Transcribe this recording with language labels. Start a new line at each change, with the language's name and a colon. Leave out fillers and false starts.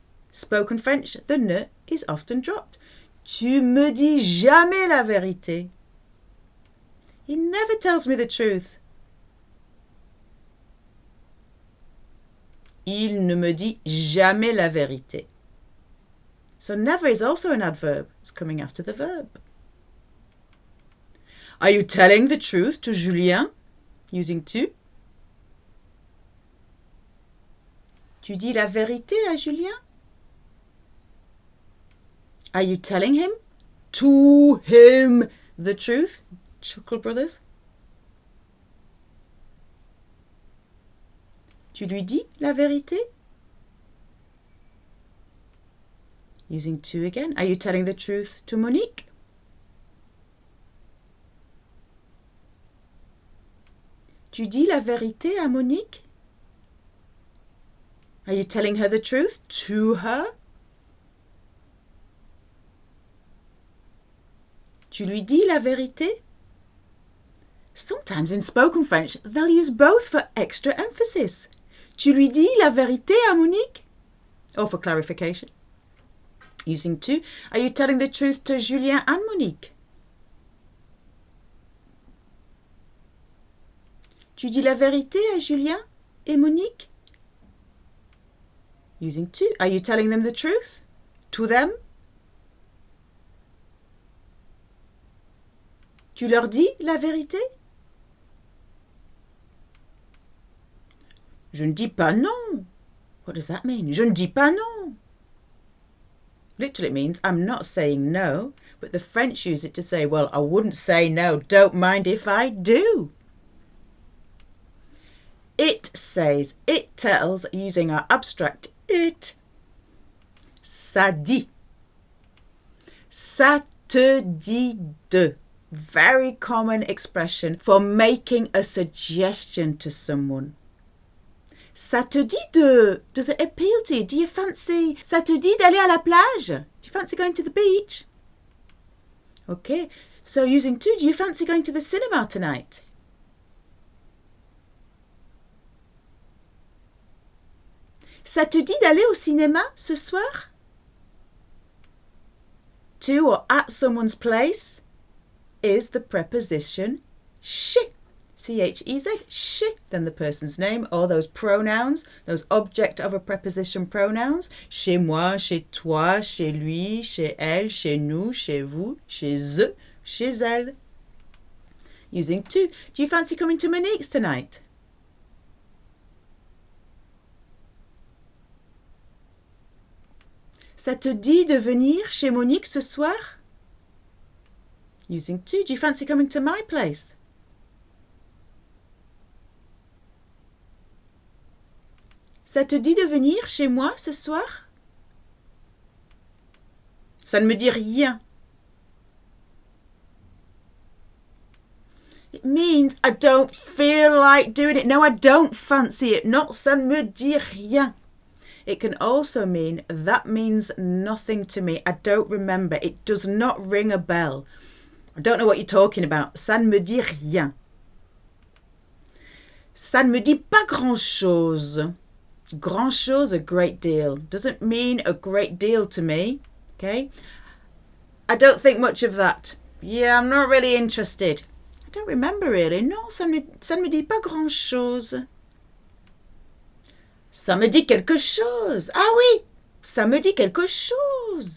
English: Spoken French, the ne is often dropped.
French: Tu me dis jamais la vérité.
English: He never tells me the truth.
French: Il ne me dit jamais la vérité.
English: So never is also an adverb. It's coming after the verb. Are you telling the truth to Julien? Using to.
French: Tu dis la vérité à Julien?
English: Are you telling him? To him the truth? Chuckle Brothers.
French: Tu lui dis la vérité?
English: Using to again. Are you telling the truth to Monique?
French: Tu dis la vérité à Monique?
English: Are you telling her the truth to her?
French: Tu lui dis la vérité?
English: Sometimes in spoken French, they'll use both for extra emphasis.
French: Tu lui dis la vérité à Monique?
English: Or for clarification. Using to, are you telling the truth to Julien and Monique?
French: Tu dis la vérité à Julien et Monique?
English: Using to, are you telling them the truth? To them?
French: Tu leur dis la vérité? Je ne dis pas non.
English: What does that mean?
French: Je ne dis pas non.
English: Literally it means I'm not saying no, but the French use it to say, well, I wouldn't say no, don't mind if I do. It says, it tells, using our abstract it.
French: Ça dit. Ça te dit de.
English: Very common expression for making a suggestion to someone.
French: Ça te dit de.
English: Does it appeal to you? Do you fancy?
French: Ça te dit d'aller à la plage?
English: Do you fancy going to the beach? Okay, so using to, do you fancy going to the cinema tonight?
French: Ça te dit d'aller au cinéma ce soir?
English: To or at someone's place is the preposition chez. C-H-E-Z, chez. Then the person's name or those pronouns, those object of a preposition pronouns.
French: Chez moi, chez toi, chez lui, chez elle, chez nous, chez vous, chez eux, chez elle.
English: Using to. Do you fancy coming to Monique's tonight?
French: Ça te dit de venir chez Monique ce soir?
English: Using to. Do you fancy coming to my place?
French: Ça te dit de venir chez moi ce soir? Ça ne me dit rien.
English: It means I don't feel like doing it. No, I don't fancy it. Not
French: ça ne me dit rien.
English: It can also mean that means nothing to me. I don't remember. It does not ring a bell. I don't know what you're talking about.
French: Ça ne me dit rien. Ça ne me dit pas grand-chose.
English: Grand-chose, a great deal. Doesn't mean a great deal to me. Okay? I don't think much of that. Yeah, I'm not really interested. I don't remember really. No,
French: ça ne me dit pas grand-chose. Ça me dit quelque chose. Ah oui, ça me dit quelque chose.